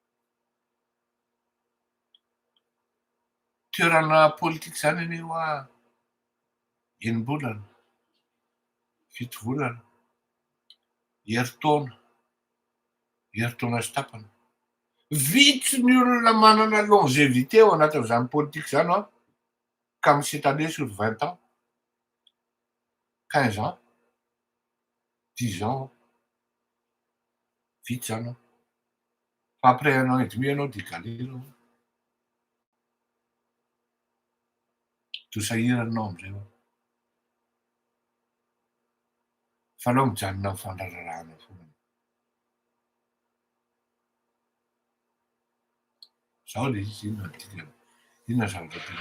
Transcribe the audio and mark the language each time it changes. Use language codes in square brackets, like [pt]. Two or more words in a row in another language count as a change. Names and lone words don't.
[mg] Toerana politika zany anio a enim-bolana, fito volana, herintaona, herintaona sy tapany. Vitsy ny olona manana longévité ao anatin'izany politika zany an, [fr] comme cette année sur 20 ans, 15 ans, 10 ans, vite ça, non? Après 1 an et demi, [mg] ianao décalé. Tosahiranao am'izay. Fa anao mijanona amin'ny fandrararahana foana. Zao le izy, inona zavatra tena.